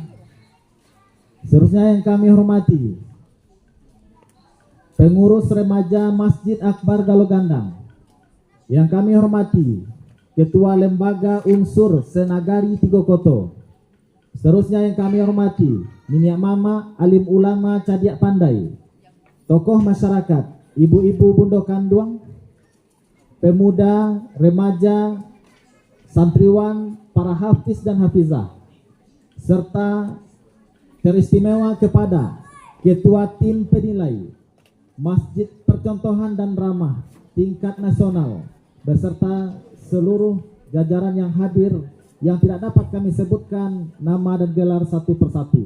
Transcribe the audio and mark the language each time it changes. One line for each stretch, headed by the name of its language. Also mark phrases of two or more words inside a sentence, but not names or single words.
Indonesian: Seterusnya yang kami hormati Pengurus Remaja Masjid Akbar Galogandang. Yang kami hormati Ketua Lembaga Unsur Senagari Tigokoto. Seterusnya yang kami hormati
Minangkabau: Niniak Mama,
Indonesian: Alim Ulama
Minangkabau: Cadiak Pandai,
Indonesian: tokoh masyarakat, ibu-ibu Bundo Kanduang, pemuda, remaja, santriwan, para hafiz dan hafizah, serta teristimewa kepada Ketua Tim Penilai Masjid Percontohan dan Ramah tingkat nasional beserta seluruh jajaran yang hadir yang tidak dapat kami sebutkan nama dan gelar satu persatu.